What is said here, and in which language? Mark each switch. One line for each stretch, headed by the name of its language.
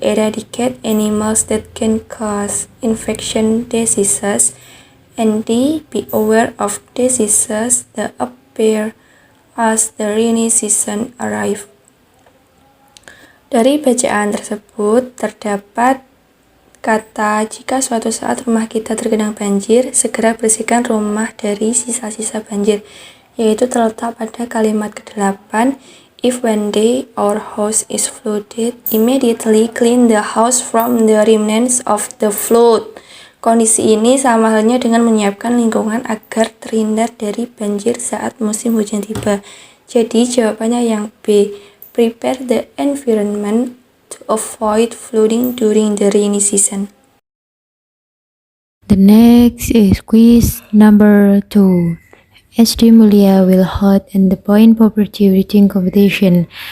English: Eradicate animals that can cause infection diseases. And D. Be aware of diseases that appear as the rainy season arrives.
Indonesian: Dari bacaan tersebut terdapat kata jika suatu saat rumah kita tergenang banjir, segera bersihkan rumah dari sisa-sisa banjir, yaitu terletak pada kalimat ke-8.
English: If one day our house is flooded, immediately clean the house from the remnants of the flood.
Indonesian: Kondisi ini sama halnya dengan menyiapkan lingkungan agar terhindar dari banjir saat musim hujan tiba. Jadi jawabannya yang B.
English: Prepare the environment to avoid flooding during the rainy season. The next is quiz number 2. SD Mulia will hold the point poverty reading competition.